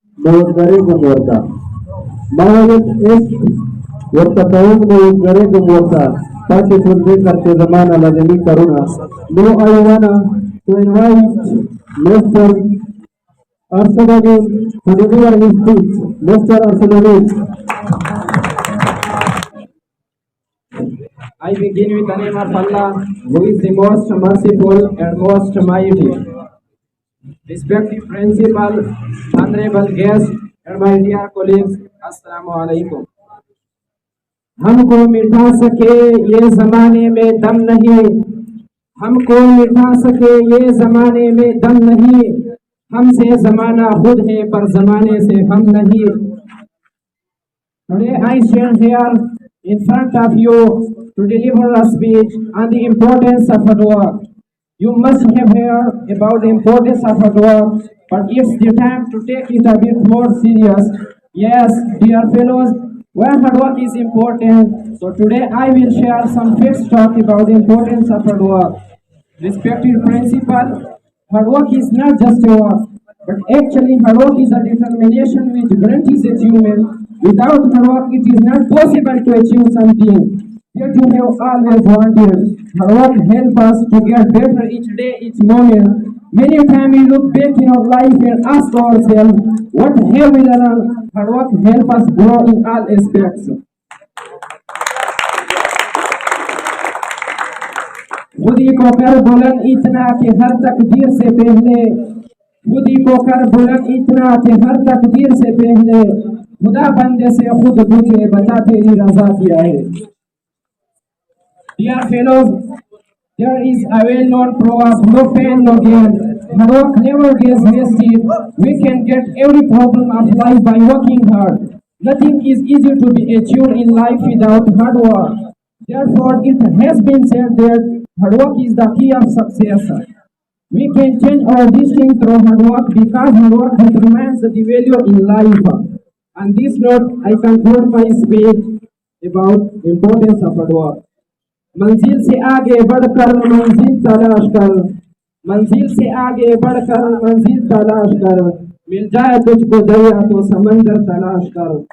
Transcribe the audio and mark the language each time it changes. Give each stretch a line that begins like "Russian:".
English: موزگاری گمورتا مهاجت اس والتقوم موزگاری گمورتا پاچه سنده کرتے زمانہ لازمی کرونا. Now I wanna to invite Mr. Arshad Amin to deliver his speech. Mr. Arshad Amin. I begin with the name of Allah, who is the most merciful and most mighty. Respected principal, honorable guests, and my dear colleagues, Assalamu alaikum.
Hindi: हमको मिटा सके ये जमाने में दम नहीं, हमको मिटा सके ये जमाने में दम नहीं, हमसे जमाना खुद है पर जमाने से हम नहीं.
English: Today I stand here in front of you to deliver a speech on the importance of hard work. You must have heard about the importance of hard work, but it's the time to take it a bit more serious. Yes, dear fellows, where hard work is important. So today I will share some facts talk about the importance of hard work. Respected principal, hard work is not just a work, but actually hard work is a determination which guarantees achievement. Without hard work, it is not possible to achieve something that you have always wanted. Hard work helps us to get better each day, each moment. Many times we look back in our life and ask ourselves, what have we learned? Hard work helps us grow in all aspects.
Hindi: खुदी को कर बुलंद इतना कि हर तकदीर से पहले, खुदी को कर बुलंद इतना कि हर तकदीर से पहले खुदा बंदे से खुद पूछे बता तेरी रजा क्या है.
English: Dear fellows, there is a well-known proverb, no pain, no gain. Hard work never gets wasted. We can get every problem of life by working hard. Nothing is easy to be achieved in life without hard work. Therefore, it has been said that hard work is the key of success. We can change our destiny through hard work because hard work determines the value in life. On this note, I conclude my speech about importance of hard work.
Hindi: मंजिल से आगे बढ़कर मंजिल तलाश कर, मंजिल से आगे बढ़कर मंजिल तलाश कर, मिल जाए तुझको दरिया तो समंदर तलाश कर.